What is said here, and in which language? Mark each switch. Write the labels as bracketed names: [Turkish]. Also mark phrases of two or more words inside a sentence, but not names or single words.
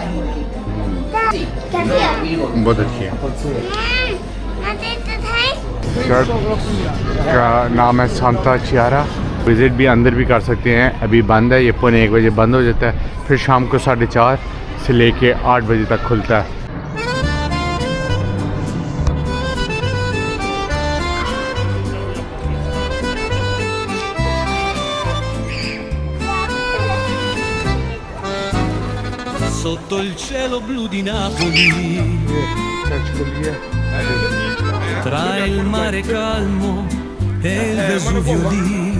[Hindi] बहुत अच्छी है। शर्ट का नाम है सांता चियारा। विज़िट भी अंदर भी कर सकते हैं, अभी बंद है, ये पौने 1 बजे बंद हो जाता है, फिर शाम को 4:30 से लेके 8 बजे तक खुलता है। [Italian] Sotto il cielo blu di Napoli, tra il mare calmo e il Vesuvio lì,